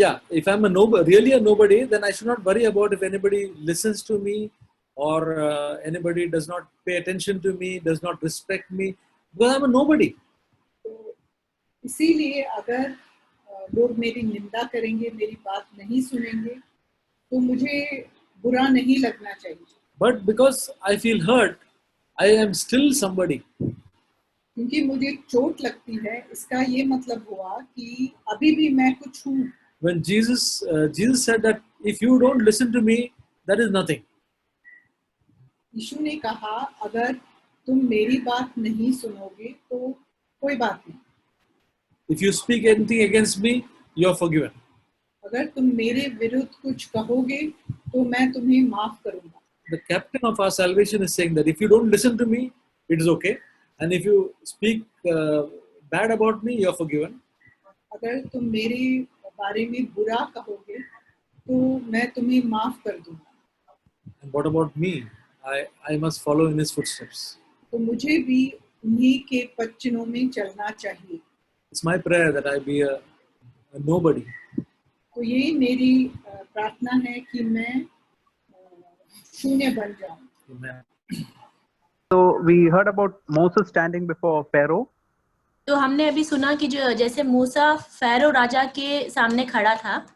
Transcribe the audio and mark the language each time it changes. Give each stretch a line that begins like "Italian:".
English: if I'm really a nobody, then I should not worry about if anybody listens to me or anybody does not pay attention to me, does not respect me, because I'm a nobody.
Hindi: तो इसीलिए अगर लोग मेरी निंदा करेंगे, मेरी बात नहीं सुनेंगे, तो मुझे बुरा नहीं लगना चाहिए.
English: But because I feel hurt, I am still somebody.
Hindi: क्योंकि मुझे चोट लगती है, इसका ये मतलब हुआ कि अभी भी मैं कुछ हूँ.
English: When Jesus said that if you don't listen to me, that is nothing.
Hindi: यीशु ने कहा अगर तुम मेरी बात नहीं सुनोगे तो कोई बात नहीं.
English: If you speak anything against me, you are forgiven.
Hindi: अगर तुम मेरे विरुद्ध कुछ कहोगे तो मैं तुम्हें माफ करूंगा.
English: The captain of our salvation is saying that if you don't listen to me, it is okay. And if you speak bad about me, you are forgiven.
Hindi: अगर तुम मेरे बारे में बुरा कहोगे तो मैं तुम्हें माफ कर दूंगा.
English: And what about me? I must follow in his footsteps.
Hindi: तो मुझे भी उन्हीं के पदचिन्हों में चलना चाहिए.
English: It's my prayer that I be a nobody.
Hindi: तो ये मेरी प्रार्थना है कि मैं शून्य बन जाऊं.
English: Amen. So we heard about Moses standing before Pharaoh.
Hindi: तो हमने अभी सुना कि जो जैसे मूसा फैरो राजा के सामने खड़ा था.